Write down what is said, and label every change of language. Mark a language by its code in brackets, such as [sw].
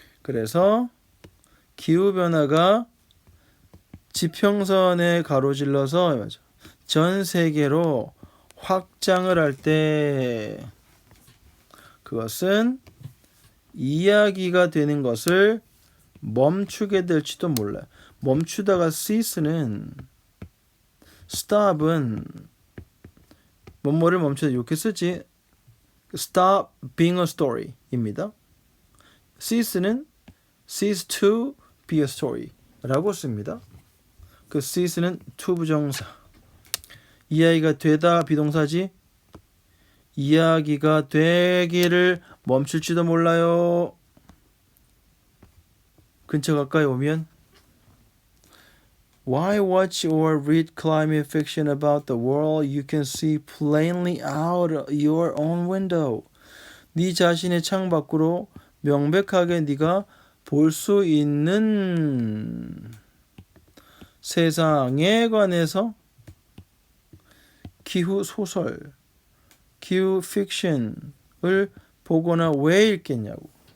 [ko] 그래서 기후변화가 지평선에 가로질러서 전 세계로 확장을 할 때 그것은 이야기가 되는 것을 멈추게 될지도 몰라요. 멈추다가 cease는 stop은 뭐뭐를 멈추다 이렇게 쓰지. [en] stop being a story [ko] 입니다. [en] cease는 cease to be a story [ko] 라고 씁니다. 그 cease는 to 부정사. 이야기가 되다 비동사지. 이야기가 되기를 멈출지도 몰라요. 근처 가까이 오면 [en] Why watch or read climate fiction about the world you can see plainly out your own window? [ko] 네 자신의 창 밖으로 명백하게 네가 볼 수 있는 세상에 관해서 기후 소설, 기후 픽션을 보거나 왜 읽겠냐고.